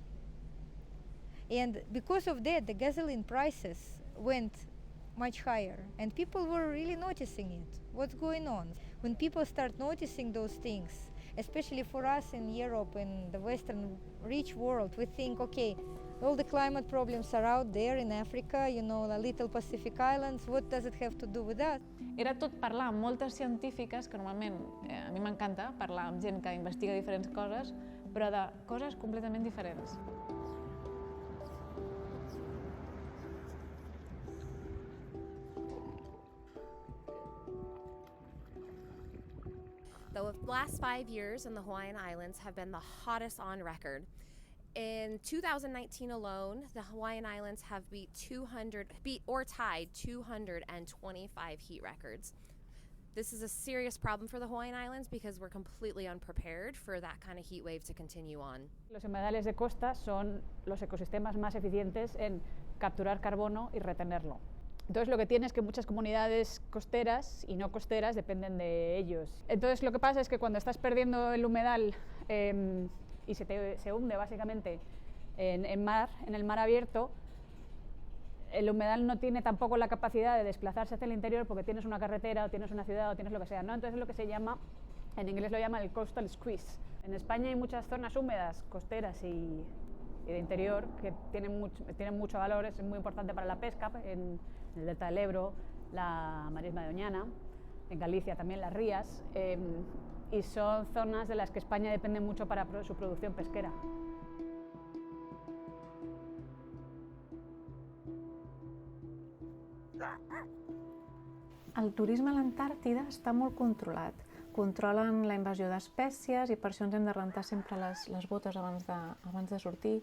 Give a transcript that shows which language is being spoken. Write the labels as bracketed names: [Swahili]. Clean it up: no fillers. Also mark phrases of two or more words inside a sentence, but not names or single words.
[English] And because of that, the gasoline prices went much higher, and people were really noticing it. What's going on? When people start noticing those things, especially for us in Europe, in the Western rich world, we think, okay, all the climate problems are out there in Africa, you know, the little Pacific Islands, what does it have to do with us? [Catalan] Era tot parlar amb moltes científiques, que normalment a mi m'encanta parlar amb gent que investiga diferents coses, però de coses completament diferents. [English] The last 5 years in the Hawaiian Islands have been the hottest on record. In 2019 alone, the Hawaiian Islands have beat or tied 225 heat records. This is a serious problem for the Hawaiian Islands because we're completely unprepared for that kind of heat wave to continue on. [Spanish] Los humedales de costa son los ecosistemas más eficientes en capturar carbono y retenerlo. Entonces lo que tiene es que muchas comunidades costeras y no costeras dependen de ellos. Entonces lo que pasa es que cuando estás perdiendo el humedal y se hunde básicamente en el mar abierto, El humedal no tiene tampoco la capacidad de desplazarse hacia el interior porque tienes una carretera o tienes una ciudad o tienes lo que sea, ¿no? Entonces es lo que se llama, en inglés lo llaman el [English] coastal squeeze. [Spanish] En España hay muchas zonas húmedas, costeras y de interior que tienen mucho valor, es muy importante para la pesca, en el delta del Ebro, la marisma de Doñana, en Galicia también las rías, y son zonas de las que España depende mucho para su producción pesquera. [Catalan] El turisme a l'Antàrtida està molt controlat. Controlen la invasió d'espècies i per això ens hem de rentar sempre les botes abans de sortir.